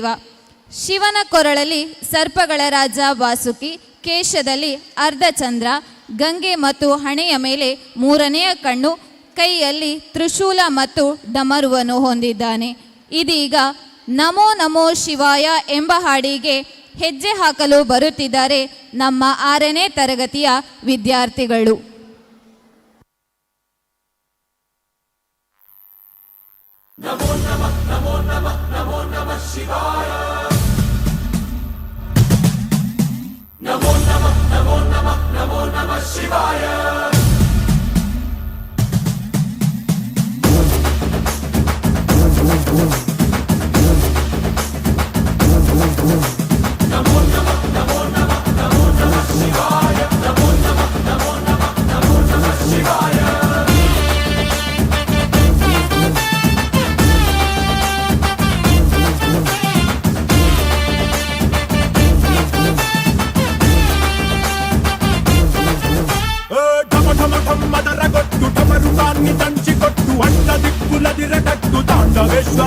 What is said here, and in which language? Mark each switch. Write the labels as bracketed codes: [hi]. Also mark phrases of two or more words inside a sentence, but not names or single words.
[kn] ಶಿವನ ಕೊರಳಲ್ಲಿ ಸರ್ಪಗಳ ರಾಜ ವಾಸುಕಿ, ಕೇಶದಲ್ಲಿ ಅರ್ಧಚಂದ್ರ, ಗಂಗೆ ಮತ್ತು ಹಣೆಯ ಮೇಲೆ ಮೂರನೆಯ ಕಣ್ಣು, ಕೈಯಲ್ಲಿ ತ್ರಿಶೂಲ ಮತ್ತು ಡಮರುವನ್ನು ಹೊಂದಿದ್ದಾನೆ. ಇದೀಗ ನಮೋ ನಮೋ ಶಿವಾಯ ಎಂಬ ಹಾಡಿಗೆ ಹೆಜ್ಜೆ ಹಾಕಲು ಬರುತ್ತಿದ್ದಾರೆ ನಮ್ಮ 6ನೇ ತರಗತಿಯ ವಿದ್ಯಾರ್ಥಿಗಳು. [sa] ನಮೋ ನಮಃ ನಮೋ ನಮಃ ನಮೋ ನಮಃ ಶಿವಾಯ. ನಮೋ ನಮಃ ನಮೋ ನಮಃ ನಮೋ ನಮಃ ಶಿವಾಯ. ನಮೋ ನಮಃ ನಮೋ ನಮಃ ನಮೋ ನಮಃ ಶಿವಾಯ. ನಮೋ ನಮಃ ನಮೋ ನಮಃ ನಮೋ ನಮಃ ಶಿವಾಯ. [te] మదరగొట్టు టమరుకాన్ని దంచికొట్టు అంట దిక్కులదిరగట్టు తాండవేశ్వర.